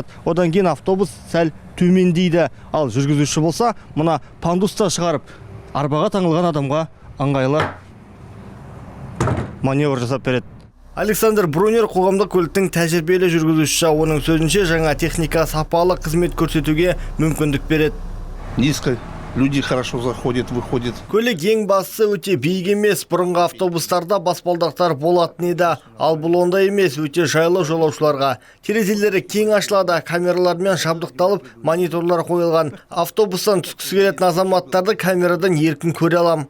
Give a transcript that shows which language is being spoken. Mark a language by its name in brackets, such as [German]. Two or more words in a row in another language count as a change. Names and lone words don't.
[Kazakh] Одан кейін автобус сәл төмендейді. Ал жүргізуші болса, мына пандуста шығарып, арбаға таңылған адамға ыңғайлы маневр жасап береді. Александр Брунер қоғамдық көліктің тәжірибелі жүргізушісі. Оның сөзінше, жаңа техника сапалы қызмет көрсетуге мүмкіндік береді. [Russian] Низко. Люди хорошо заходят, выходят. [Kazakh] Көлік ең бастысы өте биік емес. Бұрынғы автобустарда баспалдақтар болатын еді. Ал бұл ондай емес, өте жайлы жолаушыларға. Терезелері кең ашылады, камералармен жабдықталып, мониторлар қойылған. Автобустан түскісі келетін азаматтарды камерадан еркін көре алам.